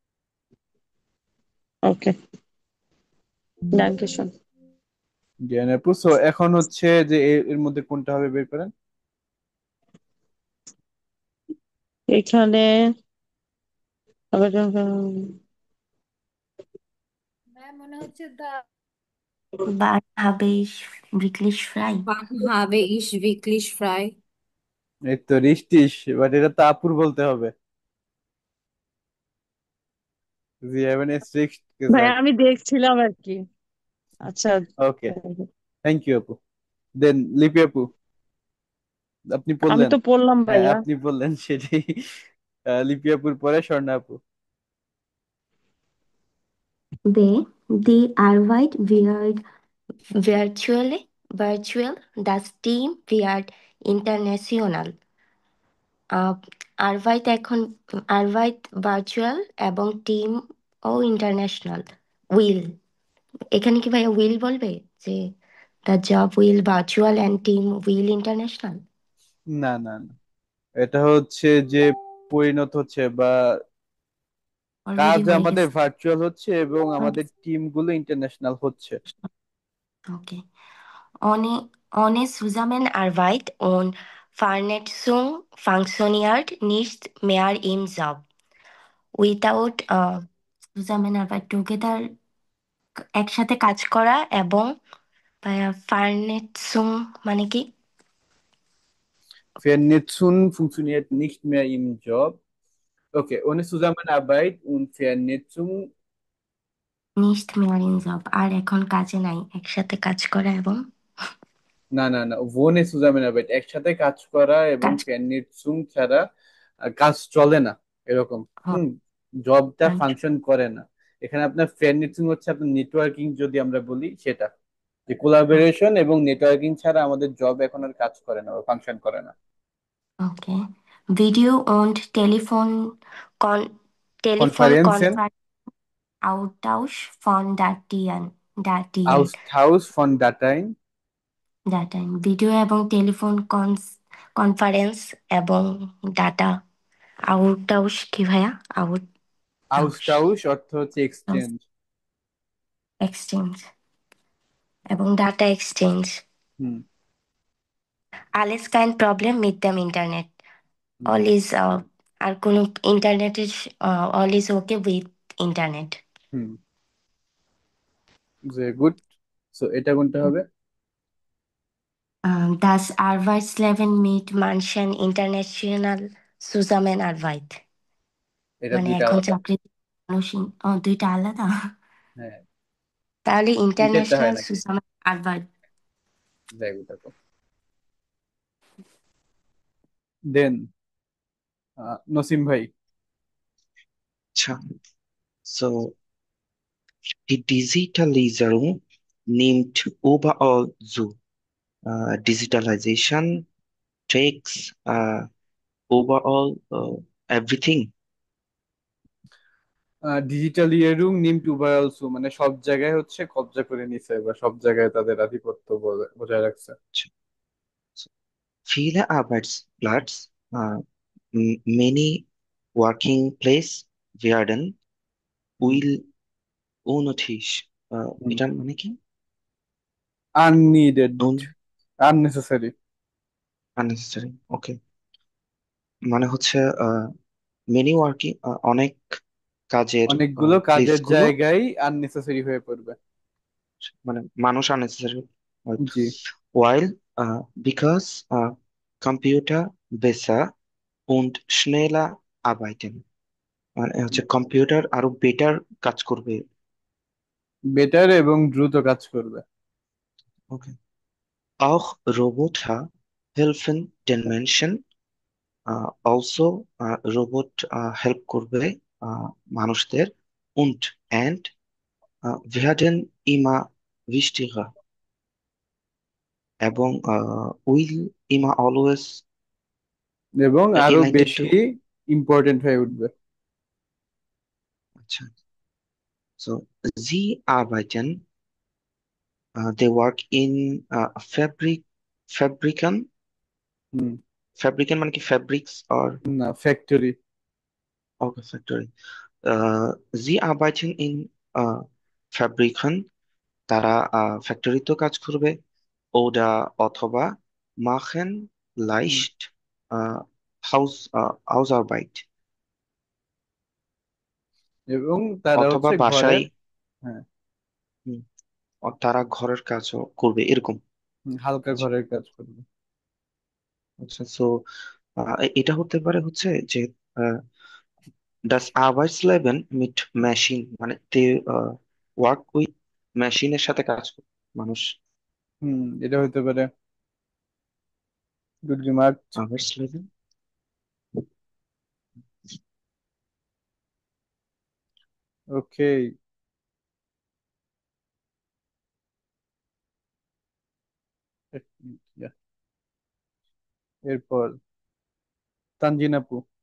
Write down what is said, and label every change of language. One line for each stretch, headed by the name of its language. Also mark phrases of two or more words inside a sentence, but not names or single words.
Bangla: ওকে, ডানকেশন। জ্ঞান আপু, সো এখন হচ্ছে যে এর মধ্যে কোনটা হবে বের করেন। এখানে মনে হচ্ছে দা
German: Wann habe ich wirklich frei? wann habe ich wirklich frei?
Bangla: এই তো রিস্টিস, বাট এটা তো আপুর বলতে হবে। জি হ্যাভেন এ সিক্স ভাই
German: gesagt.
Bangla: আমি দেখছিলাম আর কি। আচ্ছা, ওকে,
English: thank you
Bangla: আপু। দেন লিপি আপু, আপনি আমি বললেন। তো পড়লাম হ্যাঁ ভাইয়া। আপনি বললেন সেটাই। লিপি আপুর পরে স্বর্ণা আপু।
German: Die Arbeit wird virtual, das Team wird international.
Bangla: আহ, আরভাইট ভার্চুয়াল এবং টিম ও ইন্টারন্যাশনাল। উইল, এখানে কি ভাইয়া উইল বলবে যে
English: the job will virtual and team will international?
Bangla: না না না, এটা হচ্ছে যে পরিণত হচ্ছে বা অলরেডি কাজ হয়ে আমাদের গেছে। ভার্চুয়াল হচ্ছে এবং আমাদের টিম গুলো ইন্টারন্যাশনাল হচ্ছে। ওকে,
German: ohne Zusammenarbeit und Vernetzung funktioniert nicht mehr im Job.
English: Without Zusammenarbeit, together,
Bangla: একসাথে কাজ করা এবং Vernetzung মানে কি?
German: Vernetzung funktioniert nicht mehr im Job. Okay, ohne Zusammenarbeit und Vernetzung। Nicht mehr in job,
Bangla: আর এখন কাজে নাই, একসাথে কাজ করা এবং না না না,
German: ohne Zusammenarbeit
Bangla: একসাথে কাজ করা এবং কাজ Vernetzung ছাড়া কাজ চলে না, এরকম। হ- জবটা মানে ফাংশন করে না। এখানে আপনার Vernetzung হচ্ছে আপনার নেটওয়ার্কিং, যদি আমরা বলি সেটা, যে কোলাবোরেশন এবং নেটওয়ার্কিং ছাড়া আমাদের জব এখন আর কাজ করে না বা ফাংশন করে না।
German: ওকে, ভিডিও und Telefon কনফারেন্সেন। Austausch von Daten, Austausch von Dateien,
Bangla: ভিডিও এবং টেলিফোন কনফারেন্স এবং ডাটা। আউটটাউস কি ভাইয়া? Austausch অর্থ হচ্ছে এক্সচেঞ্জ। এক্সচেঞ্জ এবং
English: data exchange. হুম
German: Alles kein Problem mit dem Internet. হুম
English: All is
Bangla: আর কোনো ইন্টারনেটের
English: all is okay with internet. হুম very good.
Bangla: So এটা কোনটা হবে?
German: Das Arbeitsleben mit manchen international Zusammenarbeit.
Bangla: এটা মানে দুইটা এখন আলাদা। চাকরি মানুষ দুইটা আলাদা। হ্যাঁ তাহলে দুইটাতে হয় ইন্টারন্যাশনাল নাকি?
German: Zusammenarbeit।
English: very good
Bangla: আপু। Then নসিম ভাই। আচ্ছা,
German: so die Digitalisierung nimmt überall zu.
English: Digitalization takes overall everything.
German: Digitalisierung nimmt überall zu
Bangla: মানে সব জায়গায় হচ্ছে কবজা করে নিছে বা সব জায়গায় তাদের আধিপত্য বজায় রাখছে।
German: So, viele Arbeitsplätze,
English: many working place werden will unnötig.
Bangla: এটা মানে কি?
English: Unneeded, unnecessary, unnecessary. Okay,
Bangla: মানে হচ্ছে
English: many working,
Bangla: অনেক কাজের অনেকগুলো প্লেস কাজের গুলো, জায়গায় আননেসেসারি হয়ে পড়বে। মানে মানুষ unnecessary জি
English: while because
German: Computer besser und schneller arbeiten.
Bangla: মানে হচ্ছে কম্পিউটার আরো বেটার কাজ করবে। বেটার এবং দ্রুত কাজ করবে।
English: Okay.
German: Auch Roboter helfen den Menschen.
Bangla: Also রোবট হেল্প করবে মানুষদের
German: und werden immer wichtiger
Bangla: এবং will immer always এবং এই আরো লাইনটা একটু বেশি ইম্পর্টেন্ট হয়ে উঠবে। আচ্ছা,
German: so sie arbeiten,
English: they work in fabrican. Fabrican মানে কি fabrics or
Bangla: না ফ্যাক্টরি।
English: okay, factory.
German: Sie arbeiten in fabrican,
Bangla: তারা ফ্যাক্টরিতেও কাজ করবে ওটা অথবা
German: machen leicht Hausarbeit,
Bangla: এবং তারা অথবা হচ্ছে বাসায় ঘরের হ্যাঁ তারা ঘরের কাজও করবে এরকম। হালকা ঘরের কাজ করবে। আচ্ছা, সো এটা হতে পারে হচ্ছে যে
German: das Arbeitsleben mit Machine,
Bangla: মানে
English: they work with
Bangla: মেশিনের সাথে কাজ করে মানুষ। এটা হতে পারে।
English: good remark.
German: Arbeitsleben,
Bangla: ওকে এরপর তানজিন আপু।